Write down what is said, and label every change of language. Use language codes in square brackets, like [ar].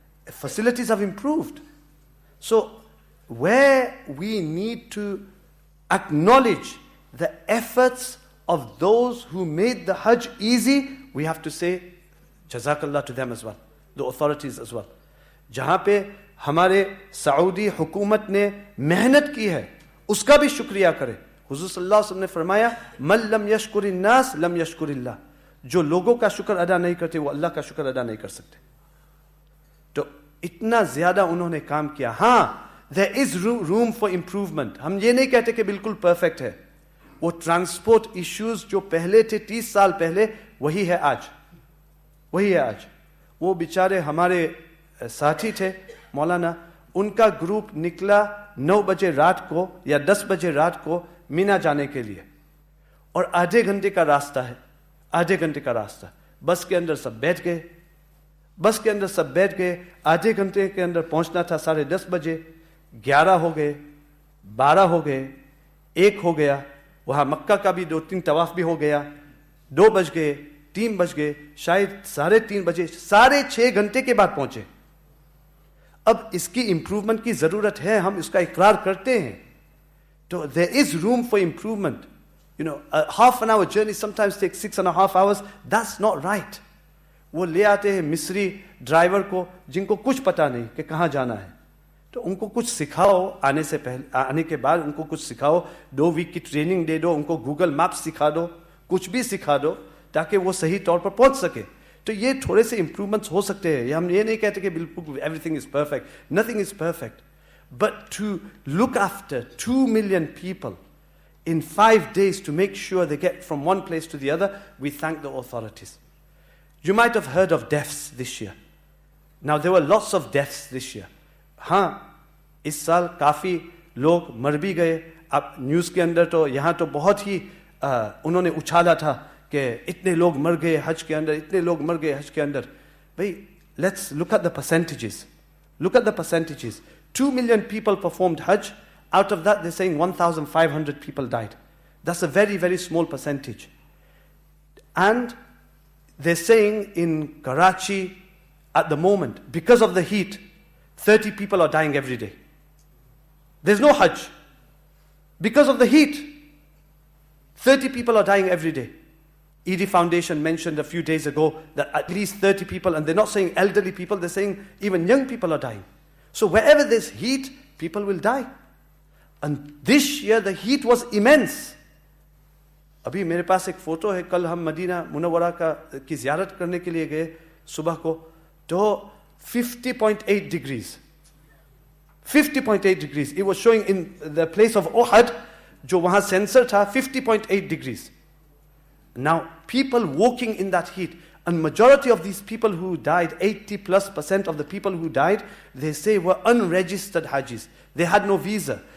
[en] Facilities have improved. So, where we need to acknowledge the efforts of those who made the Hajj easy, we have to say, Jazakallah to them as well, the authorities as well. [hi] जहाँ पे हमारे Saudi हुकूमत ने मेहनत की है, उसका भी शुक्रिया करें. हुज़ूर सल्लल्लाहु अलैहि वसल्लम ने फरमाया, [ar] मन लम यशकुरिन नास लम यशकुरिल्लाह. [hi] जो लोगों का शुक्र अदा नहीं करते, वो अल्लाह का शुक्र अदा नहीं कर सकते. तो इतना ज्यादा उन्होंने काम किया. [en] हाँ, there is room for improvement. [hi] हम ये नहीं कहते कि बिल्कुल परफेक्ट है. वो ट्रांसपोर्ट इश्यूज जो पहले थे 30 साल पहले, वही है आज. वही है आज. वो बेचारे हमारे साथी थे मौलाना, उनका ग्रुप निकला 9 बजे रात को या 10 बजे रात को मीना जाने के लिए, और आधे घंटे का रास्ता है. आधे घंटे का रास्ता. बस के अंदर सब बैठ गए. बस के अंदर सब बैठ गए. आधे घंटे के अंदर पहुंचना था 10:30 बजे. 11 हो गए, 12 हो गए, 1 हो गया. वहां मक्का का भी 2-3 तवाफ भी हो गया. 2 बज गए, 3 बज गए, शायद 3:30 बजे. 6.5 घंटे के बाद पहुंचे. अब इसकी इंप्रूवमेंट की जरूरत है, हम इसका इकरार करते हैं. [en] तो there is room for improvement. You know, a half an hour journey sometimes takes 6.5 hours. That's not right. [hi] वो ले आते हैं मिस्री ड्राइवर को, जिनको कुछ पता नहीं कि कहाँ जाना है. तो उनको कुछ सिखाओ, आने से पहले, आने के बाद उनको कुछ सिखाओ. 2 वीक की ट्रेनिंग दे दो, उनको गूगल मैप्स सिखा दो, कुछ भी सिखा दो, ताकि वो सही तौर पर पहुंच सके. तो ये थोड़े से इंप्रूवमेंट्स हो सकते हैं. हम ये नहीं कहते कि बिल्कुल [en] Everything is perfect. Nothing is perfect. But to look after 2 million people in 5 days to make sure they get from one place to the other, we thank the authorities. You might have heard of deaths this year. Now there were lots of deaths this year. [hi] हाँ, इस साल काफ़ी लोग मर भी गए. अब news के अंदर तो यहाँ तो बहुत ही उन्होंने उछाला था कि इतने लोग मर गए हज के अंदर, इतने लोग मर गए हज के अंदर. [en] भाई, let's look at the percentages. Look at the percentages. 2 million people performed Hajj Out of that, they're saying 1,500 people died. That's a very, very small percentage. And they're saying in Karachi at the moment, because of the heat, 30 people are dying every day. There's no Hajj. Because of the heat, 30 people are dying every day. ED Foundation mentioned a few days ago that at least 30 people, and they're not saying elderly people, they're saying even young people are dying. So wherever there's heat, people will die. And this year the heat was immense. [hi] अभी मेरे पास एक photo है, कल हम Medina Munawwara की ज़ियारत करने के लिए गए सुबह को, तो 50.8 degrees. [en] 50.8 degrees. It was showing in the place of Uhud, [hi] जो वहाँ सेंसर था, [en] 50.8 degrees. Now, people walking in that heat, and majority of these people who died, 80+% of the people who died, they say were unregistered Hajis. They had no visa.